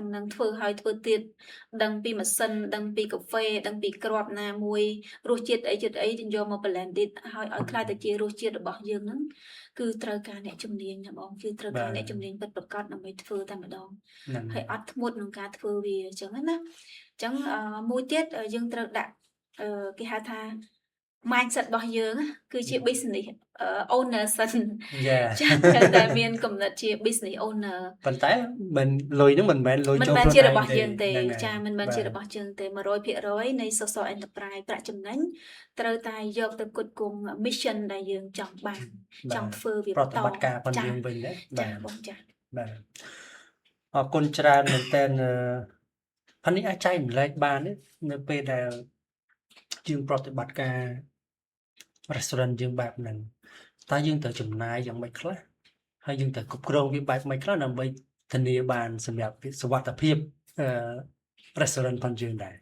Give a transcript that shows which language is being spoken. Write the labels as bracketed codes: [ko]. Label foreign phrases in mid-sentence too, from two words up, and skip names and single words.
[km] នឹងធ្វើឲ្យធ្វើទៀតដឹងពីម៉ាស៊ីនដឹងពីកាហ្វេដឹងពីគ្រាប់ណាមួយរសជាតិអីយកមក blended ឲ្យខ្លាយទៅជារសជាតិរបស់យើងហ្នឹងគឺត្រូវការអ្នកជំនាញណាបងគឺត្រូវការអ្នកជំនាញពិតប្រាកដដើម្បីធ្វើតែម្ដងហើយអត់ធ្មត់ក្នុងការធ្វើវាអញ្ចឹងណាអញ្ចឹងមួយទៀតយើងត្រូវដាក់គេហៅថា mindset របស់យើងគឺជា [en] business owner [km] សិនចាត្រូវតែមានគំនិតជា [en] business owner [km] ប៉ុន្តែមិនលុយហ្នឹងមិនមែនលុយចូល ខ្លួនឯងទេមិនមែនជារបស់យើងទេចាមិនមែនជារបស់យើងទេ 100% នៃ [en] social enterprise [km] ប្រាក់ចំណេញត្រូវតែយកទៅគត់គង់ mission ដែលយើងចង់បានចង់ធ្វើវា ប្រតិបត្តិការរបស់យើងវិញណា ចាបងចា បាទអរគុណច្រើនមែនតើអានេះអាចចែកម្លែកបាននៅពេលដែលយើងប្រតិបត្តិការ restaurant យើងបែបហ្នឹងតើយើងត្រូវចំណាយយ៉ាងម៉េចខ្លះហើយយើងត្រូវគ្រប់គ្រងវាបែបម៉េចខ្លះដើម្បីធានាបានសម្រាប់សុវត្ថិភាពrestaurant ផងយើងដែរ